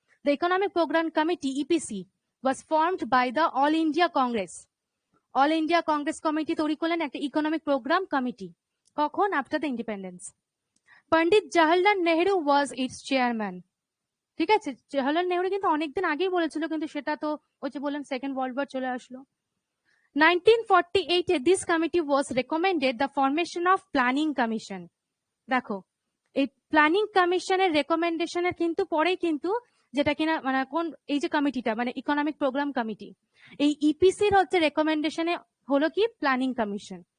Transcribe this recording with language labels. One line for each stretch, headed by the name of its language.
English: The economic programme committee EPC was formed by the All India Congress.
Bangla: All India Congress committee তৈরি করলেন একটা economic programme committee, কখন,
English: After the independence.
Bangla: Pandit Jawaharlal Nehru
English: Was its chairman.
Bangla: ঠিক আছে, জওহরলাল নেহরু কিন্তু অনেকদিন আগেই বলেছিল, কিন্তু সেটা তো ওই যে বললাম সেকেন্ড ওয়ার্ল্ড ওয়ার চলে আসলো।
English: 1948 this committee was recommended the formation of planning commission.
Bangla: দেখো এই প্ল্যানিং কমিশনের রেকমেন্ডেশনের কিন্তু পরেই কিন্তু যেটা কিনা মানে কোন এই যে কমিটিটা মানে ইকোনমিক প্রোগ্রাম কমিটি, এই ইপিসির হচ্ছে রেকমেন্ডেশনে হলো কি প্ল্যানিং কমিশন।